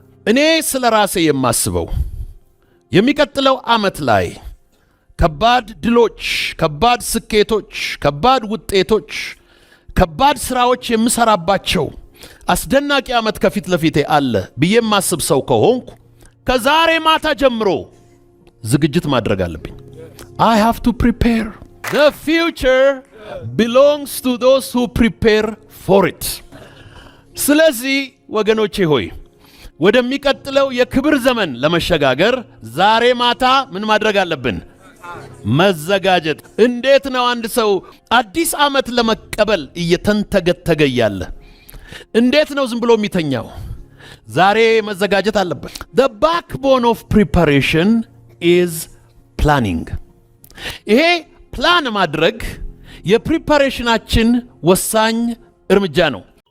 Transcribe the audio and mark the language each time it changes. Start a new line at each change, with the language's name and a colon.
Amharic: እኔ ስለ ራሴ የማስበው የሚቀጥለው ዓመት ላይ ከባድ ድሎች፣ ከባድ ስኬቶች፣ ከባድ ውጤቶች፣ ከባድ ስራዎች የምሰራባቸው አስደናቂ ዓመት ከፊት ለፊቴ አለ ብዬ የማስብ ሰው ከሆንኩ ከዛሬ ማታ ጀምሮ ዝግጅት ማድረግ አለብኝ።
English: I have to prepare. The future belongs to those who prepare for it.
Amharic: ስለዚህ ወገኖቼ ሆይ ወደሚቀጥለው የክብር ዘመን ለመሸጋገር ዛሬ ማታ ምን ማድረግ አለብን? መዘጋጀት። እንዴት ነው አንድ ሰው አዲስ ዓመት ለመቀበል እየተንተገተገ ያለ እንዴት ነው ዝም ብሎ የሚተኛው? ዛሬ መዘጋጀት አለበት።
English: The backbone of preparation is planning.
Amharic: ይሄ ፕላን ማድረግ የፕሪፓሬሽናችን ወሳኝ እርምጃ ነው።